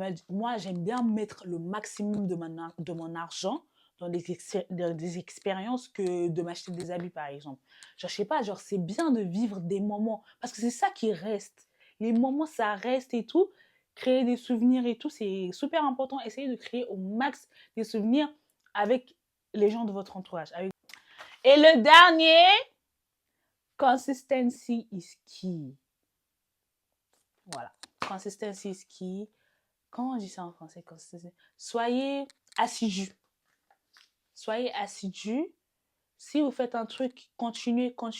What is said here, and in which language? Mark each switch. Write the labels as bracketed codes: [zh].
[fr] Moi, j'aime bien mettre le maximum de mon argent dans des expériences que de m'acheter des habits, par exemple. Genre, je sais pas, genre, c'est bien de vivre des moments. Parce que c'est ça qui reste. Les moments, ça reste et tout. Créer des souvenirs et tout, c'est super important. Essayez de créer au max des souvenirs avec les gens de votre entourage. Et le dernier, [en] consistency is key. Voilà. Consistency is key. [fr] Comment on dit ça en français? Soyez assidus. Soyez assidus. Si vous faites un truc, continuez.